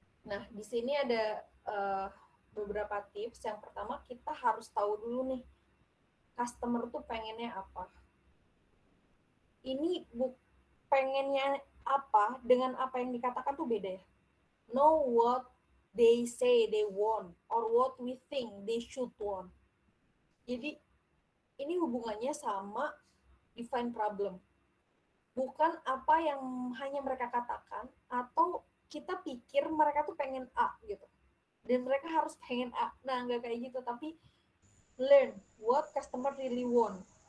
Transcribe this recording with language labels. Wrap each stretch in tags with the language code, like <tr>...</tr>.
<id>Nah, di sini ada beberapa tips. Yang pertama, kita harus tahu dulu nih, customer tuh pengennya apa. Ini pengennya apa dengan apa yang dikatakan tuh beda ya.</id> <en>Know what they say they want or what we think they should want.</en> <id>Jadi, ini hubungannya sama define problem. Bukan apa yang hanya mereka katakan atau kita pikir mereka tuh pengen A gitu. Dan mereka harus pengen A. Nah, nggak kayak gitu, tapi</id> <en>learn what customer really want.</en>